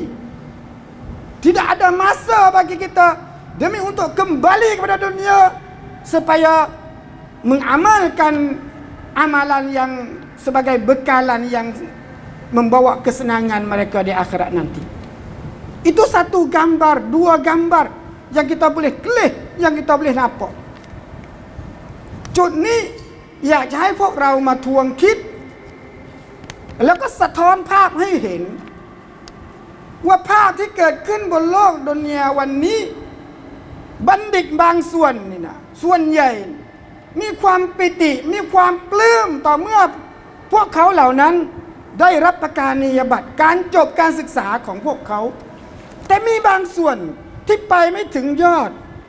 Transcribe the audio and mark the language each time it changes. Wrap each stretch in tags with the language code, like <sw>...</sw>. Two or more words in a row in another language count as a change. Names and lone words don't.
<ms>Tidak ada masa bagi kita demi untuk kembali kepada dunia supaya mengamalkan amalan yang sebagai bekalan yang membawa kesenangan mereka di akhirat nanti. Itu satu gambar, dua gambar yang kita boleh kelih, yang kita boleh nampak.</ms> <th>จุดนี้อยากจะให้พวกเรามาทวงคิดแล้วก็สะท้อนภาพให้เห็นว่าภาพที่เกิดขึ้นบนโลกดุนยาวันนี้บัณฑิตบางส่วนนี่นะส่วนใหญ่มีความปิติมีความปลื้มต่อเมื่อพวกเขาเหล่านั้นได้รับประกาศนียบัตรการจบการศึกษาของพวกเขาแต่มีบางส่วนที่ไปไม่ถึงยอด</th>